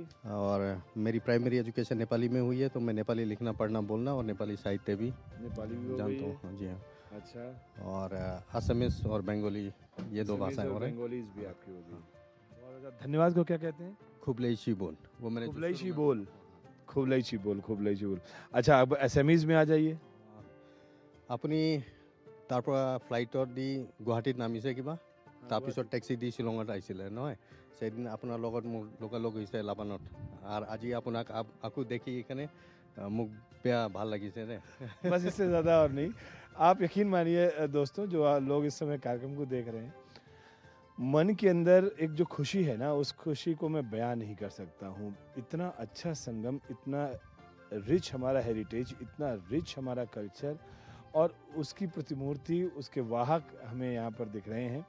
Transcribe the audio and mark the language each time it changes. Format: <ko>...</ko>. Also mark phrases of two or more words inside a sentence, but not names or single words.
<hi>और मेरी प्राइमरी एजुकेशन नेपाली में हुई है, तो मैं नेपाली लिखना पढ़ना बोलना और नेपाली साहित्य भी नेपाली भी हो गई जानता है। हूँ। हाँ जी, हाँ। अच्छा, और असमीज और बंगाली, ये 2 भाषाएं और हैं। बंगालीज भी आपकी हो गई। बहुत अच्छा। धन्यवाद को क्या कहते हैं? खुबलई बोल, वो मैंने खुबलई बोल, खुबलई बोल। अच्छा, अब एसएमईज में आ जाइए।</hi> <as>আপুনি তাৰ পৰা ফ্লাইটত দি গুৱাহাটীত নামিছে কিবা, তাৰপিছত টেক্সি দি শ্বিলঙত আহিছিলে নহয়? সেইদিন আপোনাৰ লগত মোৰ লগালগ হৈছে লাপানত, আৰু আজি আপোনাক আকৌ দেখি এইখানে মোক বেয়া ভাল লাগিছে নে।</as> <hi>बस इससे ज़्यादा और नहीं। आप यकीन मानिए दोस्तों, जो लोग इस समय कार्यक्रम को देख रहे हैं, मन के अंदर एक जो खुशी है ना, उस खुशी को मैं बयान नहीं कर सकता हूँ। इतना अच्छा संगम, इतना रिच हमारा हेरिटेज, इतना रिच हमारा कल्चर, और उसकी प्रतिमूर्ति, उसके वाहक हमें यहाँ पर दिख रहे हैं।</hi>